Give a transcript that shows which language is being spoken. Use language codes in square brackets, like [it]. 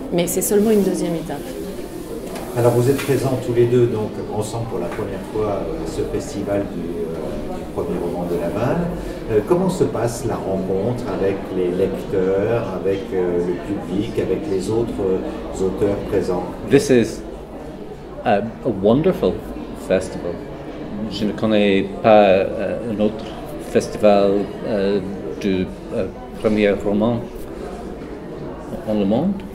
[fr] Mais c'est seulement une deuxième étape. Alors vous êtes présents tous les deux donc ensemble pour la première fois à ce festival du premier roman de Laval. Comment se passe la rencontre avec les lecteurs, avec le public, avec les autres auteurs présents? [en] This is a wonderful festival. [fr] Je ne connais pas un autre festival du premier roman dans le monde.